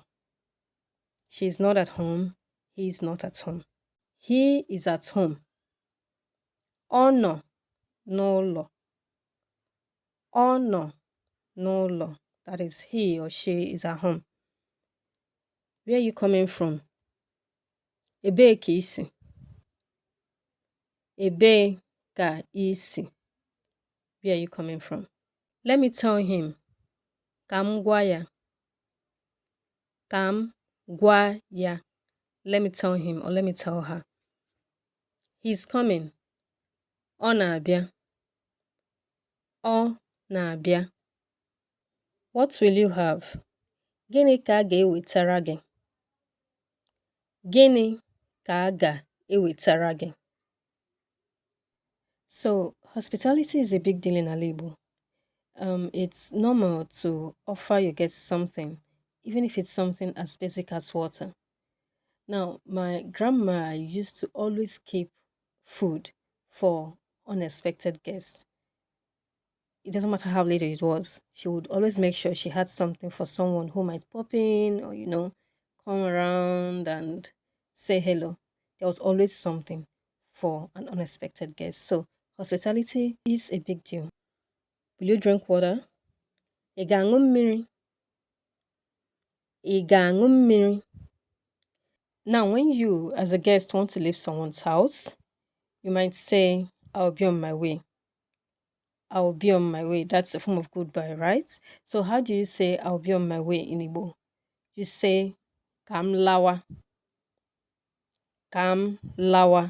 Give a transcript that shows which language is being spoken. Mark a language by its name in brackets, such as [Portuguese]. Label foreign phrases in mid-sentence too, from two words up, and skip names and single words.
[English] She is not at home. He is not at home. He is at home. [Igbo] Ono no law. Ono no law. [English] That is he or she is at home. Where are you coming from? [Igbo] Ebee ka isi. Ebee ka isi. [English] Where are you coming from? Let me tell him. [Igbo] Ka m gwa ya. Ka m gwa ya. [English] Let me tell him or let me tell her. He's coming. [Igbo] Ọ na-abịa. Ọ na-abịa. [English] What will you have? [Igbo] Gịnị ka a ga-ewetara gị? Gịnị ka a ga-ewetara gị? [English] So, hospitality is a big deal in Igbo. It's normal to offer your guests something, even if it's something as basic as water. Now, my grandma used to always keep food for unexpected guests. It doesn't matter how late it was. She would always make sure she had something for someone who might pop in or, come around and say hello. There was always something for an unexpected guest. So, hospitality is a big deal. Will you drink water? [Igbo] Ị ga-aṅụ mmiri? Ị ga-aṅụ mmiri? [English] Now, when you, as a guest, want to leave someone's house, you might say, I'll be on my way. I'll be on my way. That's a form of goodbye, right? So how do you say I'll be on my way in Igbo? You say, [Igbo] Kam lawa. Kam lawa.